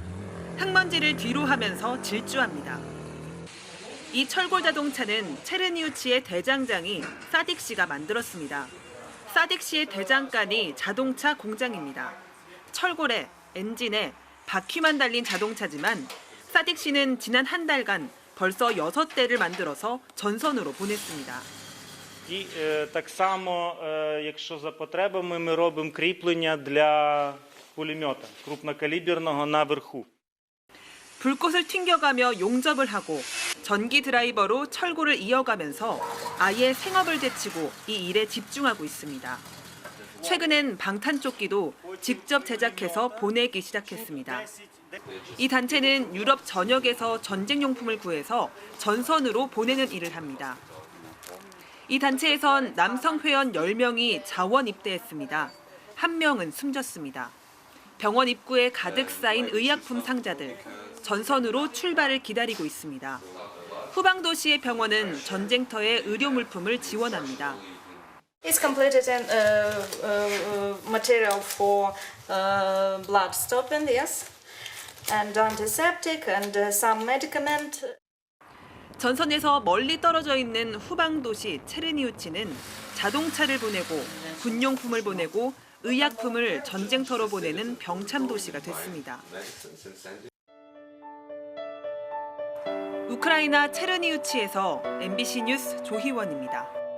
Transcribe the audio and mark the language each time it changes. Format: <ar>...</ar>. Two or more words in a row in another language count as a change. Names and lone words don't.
<ko>흙먼지를 뒤로 하면서 질주합니다. 이 철골 자동차는 체르니우치의 대장장이 사딕 씨가 만들었습니다. 사딕 씨의 대장간이 자동차 공장입니다. 철골에 엔진에 바퀴만 달린 자동차지만 사딕 씨는 지난 한 달간 벌써 6대를 만들어서 전선으로 보냈습니다.</ko> <uk>І так само, якщо за потребами, ми робимо кріплення для пулемета крупнокаліберного наверху.</uk> <ko>불꽃을 튕겨가며 용접을 하고 전기 드라이버로 철골을 이어가면서 아예 생업을 제치고 이 일에 집중하고 있습니다. 최근엔 방탄조끼도 직접 제작해서 보내기 시작했습니다. 이 단체는 유럽 전역에서 전쟁용품을 구해서 전선으로 보내는 일을 합니다. 이 단체에선 남성 회원 10명이 자원 입대했습니다. 1명은 숨졌습니다. 병원 입구에 가득 쌓인 의약품 상자들, 전선으로 출발을 기다리고 있습니다. 후방도시의 병원은 전쟁터에 의료 물품을 지원합니다.</ko> <en>It's completed in material for blood stopping, yes, and antiseptic and some medicament.</en> <ko>전선에서 멀리 떨어져 있는 후방도시 체르니우치는 자동차를 보내고 군용품을 보내고 의약품을 전쟁터로 보내는 병참도시가 됐습니다. 우크라이나 체르니우치에서 MBC 뉴스 조희원입니다.</ko>